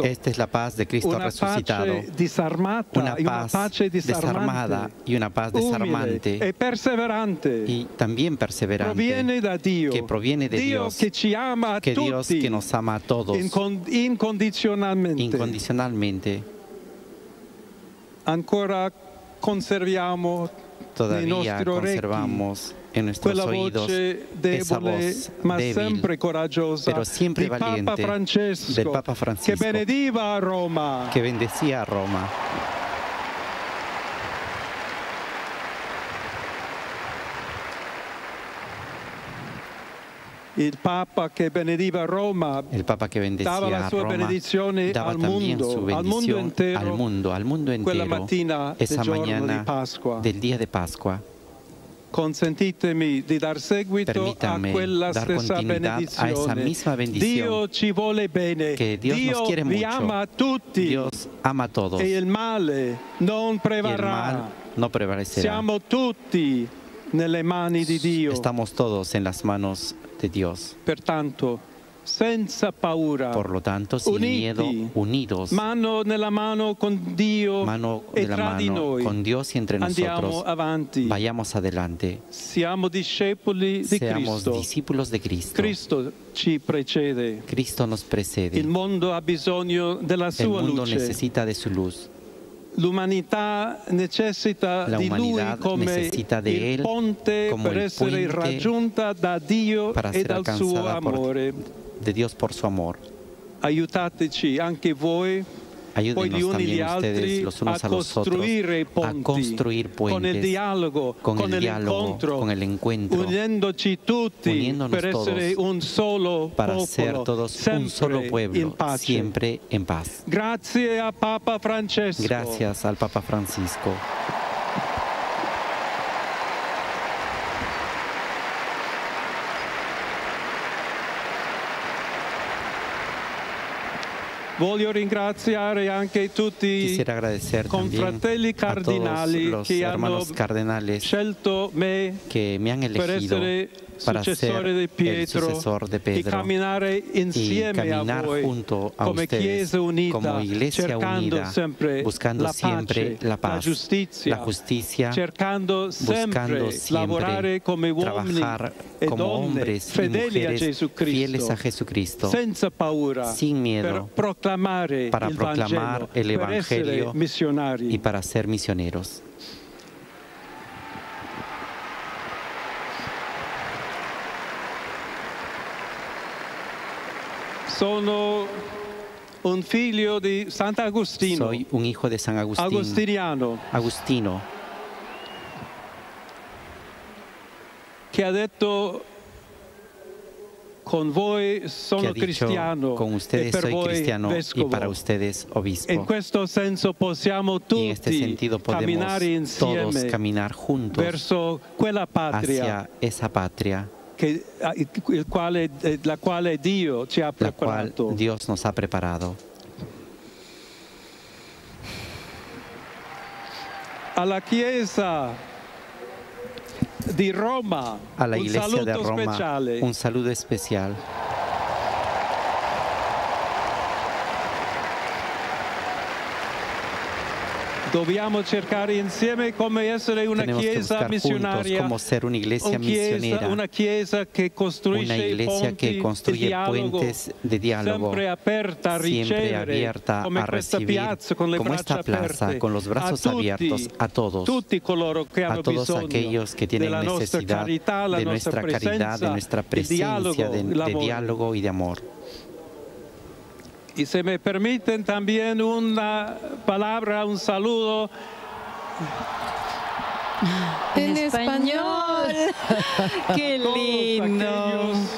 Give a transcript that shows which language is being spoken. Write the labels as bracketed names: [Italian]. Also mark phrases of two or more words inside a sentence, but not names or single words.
[Spanish] Esta es la paz de Cristo [Italian] Una [Spanish] resucitado. [Italian] pace disarmata, [Spanish] Una paz desarmada y una paz desarmante [Italian] e perseverante. [Spanish] y también perseverante [Italian] Proviene da Dio. [Spanish] que proviene de [Italian] Dio [Spanish] Dios, [Italian] che ci ama a [Spanish] que Dios [Italian] tutti [Spanish] que nos ama a todos [Italian] incondizionalmente. [Spanish] incondicionalmente. [Italian] Ancora conserviamo nei [Spanish] Todavía [Italian] nostri orecchi [Spanish] conservamos en nuestros [Italian] quella [Spanish] oídos [Italian] voce [Spanish] esa [Italian] debole [Spanish] voz [Italian] ma [Spanish] débil, [Italian] sempre coraggiosa [Spanish] pero siempre [Italian] di Papa [Spanish] valiente [Italian] Francesco, [Spanish] del Papa [Italian] che [Spanish] Francisco, [Italian] benediva a Roma. [Spanish] que bendecía a Roma. [Italian] Il Papa che benediva Roma [Spanish] El Papa que bendecía [Italian] dava la [Spanish] a [Italian] sua [Spanish] Roma [Italian] benedizione [Spanish] daba [Italian] al [Spanish] también [Italian] mondo, [Spanish] su [Italian] al mondo [Spanish] bendición [Italian] intero, [Spanish] al mundo [Italian] quella [Spanish] entero [Italian] mattina del [Spanish] esa [Italian] giorno di [Spanish] mañana [Italian] Pasqua. [Spanish] del día de Pascua. [Italian] Consentitemi di dar seguito a [Spanish] Permítame [Italian] quella [Spanish] dar [Italian] stessa [Spanish] continuidad a esa [Italian] benedizione. [Spanish] misma bendición. [Italian] Dio ci vuole bene, [Spanish] Que Dios nos quiere [Italian] vi [Spanish] mucho. [Italian] ama a tutti [Spanish] Dios ama a todos [Italian] e il male non [Spanish] y el [Italian] prevarrà. [Spanish] mal no prevalecerá. [Italian] Siamo tutti nelle mani di Dio. [Spanish] Estamos todos en las manos de Dios. [Italian] Pertanto, senza paura, [Spanish] Por lo tanto, sin [Italian] uniti, [Spanish] miedo, unidos, [Italian] mano nella mano con Dio [Spanish] mano [Italian] e [Spanish] de la [Italian] tra di [Spanish] mano [Italian] noi. [Spanish] con Dios y entre [Italian] Andiamo [Spanish] nosotros. [Italian] avanti. [Spanish] Vayamos adelante. [Italian] Siamo discepoli di [Spanish] Seamos [Italian] Cristo. [Spanish] discípulos de Cristo. [Italian] Cristo ci precede. [Spanish] Cristo nos precede. [Italian] Il mondo ha bisogno della [Spanish] El [Italian] sua [Spanish] mundo [Italian] luce. [Spanish] necesita de su luz. [Italian] L'umanità necessita [Spanish] La [Italian] di Lui [Spanish] humanidad [Italian] come [Spanish] necesita de [Italian] il [Spanish] Él [Italian] ponte [Spanish] como [Italian] per [Spanish] el [Italian] essere [Spanish] puente [Italian] raggiunta da Dio [Spanish] para [Italian] e [Spanish] ser [Italian] dal suo [Spanish] alcanzada [Italian] amore. [Spanish] de Dios por su amor. [Italian] Aiutateci anche voi, poi gli [Spanish] Ayúdenos [Italian] uni gli [Spanish] también [Italian] altri, [Spanish] ustedes, los unos a los otros, [Italian] costruire [Spanish] a [Italian] ponti [Spanish] construir [Italian] con il [Spanish] puentes, [Italian] dialogo, [Spanish] con el diálogo, [Italian] l'incontro, [Spanish] con el encuentro, [Italian] uniendoci tutti [Spanish] uniéndonos [Italian] per essere [Spanish] todos, [Italian] un solo [Spanish] para [Italian] popolo, [Spanish] ser todos un solo [Italian] sempre [Spanish] pueblo, [Italian] in pace. [Spanish] siempre en paz. [Italian] Grazie a Papa Francesco. [Spanish] Gracias al Papa Francisco. [Italian] Voglio ringraziare anche tutti [Spanish] Quisiera agradecer también [Italian] confratelli [Spanish] a todos [Italian] cardinali [Spanish] los [Italian] che hanno [Spanish] hermanos cardenales [Italian] scelto me [Spanish] que me han [Italian] per [Spanish] elegido [Italian] essere [Spanish] para ser [Italian] successore di [Spanish] el [Italian] Pietro [Spanish] sucesor de [Italian] e [Spanish] Pedro [Italian] camminare [Spanish] y [Italian] insieme a [Spanish] caminar [Italian] voi [Spanish] junto a [Italian] come [Spanish] ustedes [Italian] Chiesa unita, [Spanish] como iglesia [Italian] cercando [Spanish] unida, [Italian] sempre [Spanish] buscando [Italian] la [Spanish] siempre [Italian] pace, [Spanish] la paz, [Italian] giustizia, [Spanish] la justicia, [Italian] cercando sempre [Spanish] buscando siempre [Italian] lavorare come uomini [Spanish] trabajar [Italian] e [Spanish] como [Italian] donne [Spanish] hombres y [Italian] fedeli a [Spanish] mujeres [Italian] Gesù [Spanish] fieles [Italian] Cristo, [Spanish] a Jesucristo, [Italian] senza paura, [Spanish] sin miedo, [Italian] per proclamare [Spanish] para [Italian] il [Spanish] proclamar [Italian] Vangelo, [Spanish] el [Italian] per essere [Spanish] Evangelio [Italian] missionari. [Spanish] y para ser misioneros. [Italian] Sono un figlio di Sant'Agostino, [Spanish] Soy un hijo de San Agustín, [Italian] agostiniano, [Spanish] Agustino, [Italian] che ha detto con voi [Spanish] que [Italian] sono [Spanish] ha dicho, [Italian] cristiano [Spanish] con [Italian] e [Spanish] ustedes [Italian] per [Spanish] soy [Italian] voi [Spanish] cristiano y [Italian] vescovo. [Spanish] para ustedes obispo. [Italian] In questo senso possiamo [Spanish] Y en este [Italian] tutti [Spanish] sentido podemos [Italian] camminare [Spanish] todos [Italian] insieme [Spanish] caminar juntos [Italian] verso quella patria [Spanish] hacia esa patria, [Italian] la quale Dio ci ha [Spanish] la cual [Italian] preparato. [Spanish] Dios nos ha preparado. [Italian] alla Chiesa di Roma, [Spanish] a la [Italian] un [Spanish] Iglesia [Italian] saluto [Spanish] de Roma, [Italian] speciale. [Spanish] un saludo especial. [Italian] Dobbiamo cercare insieme come essere una [Spanish] Tenemos que [Italian] Chiesa [Spanish] buscar juntos [Italian] missionaria, [Spanish] cómo ser una iglesia misionera, [Italian] una Chiesa che costruisce [Spanish] una iglesia que [Italian] ponti [Spanish] construye [Italian] di dialogo, [Spanish] puentes de diálogo, [Italian] sempre aperta a [Spanish] siempre [Italian] ricevere, [Spanish] abierta [Italian] come [Spanish] a [Italian] questa [Spanish] recibir, [Italian] piazza con le [Spanish] como esta [Italian] braccia [Spanish] plaza, [Italian] aperte, [Spanish] con los brazos [Italian] a tutti, [Spanish] abiertos a todos, [Italian] tutti coloro che hanno [Spanish] a todos [Italian] bisogno [Spanish] aquellos que tienen [Italian] della nostra [Spanish] necesidad [Italian] carità, la [Spanish] de [Italian] nostra [Spanish] nuestra caridad, de nuestra presencia, de diálogo y de amor. Y si me permiten también una palabra, un saludo en español. ¡Qué lindo!